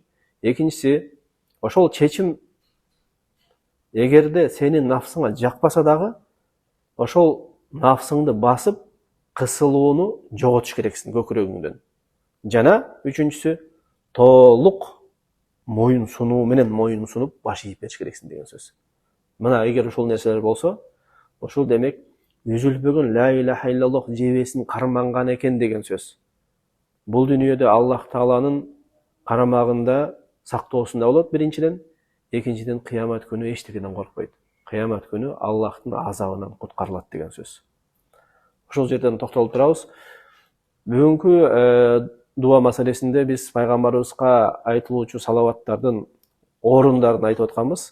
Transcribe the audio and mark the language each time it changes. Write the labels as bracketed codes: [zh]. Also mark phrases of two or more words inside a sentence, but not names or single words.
[ky] Экинчиси, ошол чечим эгерде сенин нафсыңа жакпаса дагы, ошол нафсыңды басып кысылууну жоготуш керексиң көкүрөгүңдөн. Жана үчүнчүсү, толук моюн сунуу менен моюн сунуп баш ийип бериш керексиң деген сөз. Мына эгер ушул нерселер болсо, ушул демек үзүлбөгөн [ar] لا إله إلا الله [ky] жебесин карманган экен деген сөз. Бул дүйнөдө Аллах Тааланын карамагында сактоосунда болот биринчиден, экинчиден кыямат күнү эчтекеден коркпойт. Кыямат күнү Аллахтын азабынан куткарылат деген сөз. Ушул жерден токтолуп турабыз. Бүгүнкү дуа маселесинде биз пайгамбарыбызга айтылуучу салаваттардын орундарын айтып атканбыз.